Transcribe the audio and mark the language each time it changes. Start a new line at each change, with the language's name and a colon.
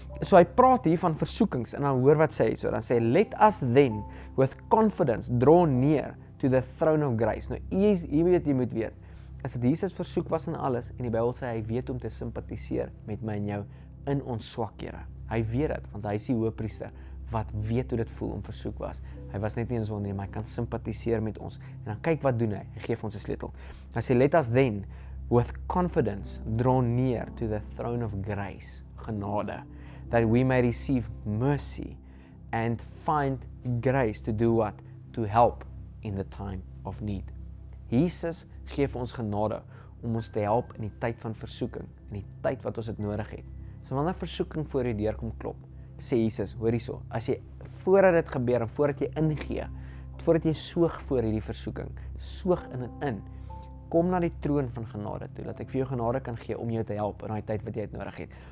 Afrikaans: So hy praat hier van versoekings en dan hoor wat sê hy so. Dan sê,
English: "Let us then with confidence draw near to the throne of grace."
Afrikaans: Nou hier weet jy moet weet, as dit Jesus versoek was in alles, en die Bybel sê hy weet om te simpatiseer met my en jou in ons swakhede. Hy weet dit, want hy is die hoëpriester wat weet hoe dit voel om versoek was. Hy was net nie in sonde nie, maar hy kan simpatiseer met ons. En dan kyk wat doen hy. Hy gee vir ons 'n sleutel. Hy sê,
English: "Let us then with confidence draw near to the throne of grace," genade, "that we may receive mercy and find grace to do what? To help in the time of need."
Afrikaans: Jesus gee vir ons genade om ons te help in die tyd van versoeking, in die tyd wat ons dit nodig het. So wanneer versoeking voor jou deur kom klop, sê Jesus, hoor hierso, as jy voordat dit gebeur en voordat jy ingee, voordat jy soog voor hierdie versoeking, soog in en in, kom na die troon van genade toe, dat ek vir jou genade kan gee om jou te help in daai tyd wat jy dit nodig het.